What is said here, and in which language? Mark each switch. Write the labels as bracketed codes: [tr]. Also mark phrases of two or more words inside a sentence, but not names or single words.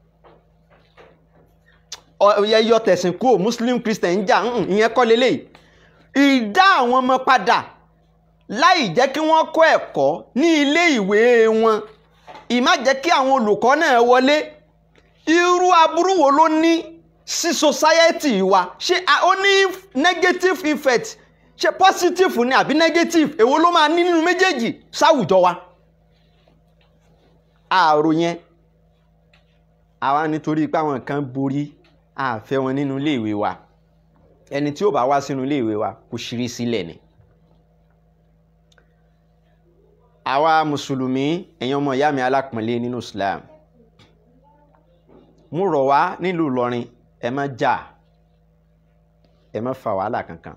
[yo] Yọ tẹ̀sìn kúrò, [en] Muslim Christian [yo] jà ìyẹn kọ́ lélẹ́yìí. Ìdá àwọn ọmọ padà láì jẹ́ kí wọ́n kọ́ ẹ̀kọ́ ní ilé ìwé wọn, ìmá jẹ́ kí àwọn olùkọ́ náà wọlé, irú aburú wo ló ní sí society wa? Ṣé ó ní [en] negative effect, [yo] ṣé positive ni àbí negative? Èwo ló máa ní nínú méjèèjì sáwùjọ wa? Àrò yẹn àwa nítorí pé àwọn kan borí àfẹ́ wọn nínú ilé ìwé wa. Ẹni tí ó bá wá sínú ilé ìwé wa kò ṣírí sílẹ̀ ni. Àwa mùsùlùmí, ẹ̀yin ọmọ ìyá mi alápọ̀nlé nínú Islam, mo rọ̀ wá nílùú Ìlọrin, ẹ má jà, ẹ má fa wàhálà kankan.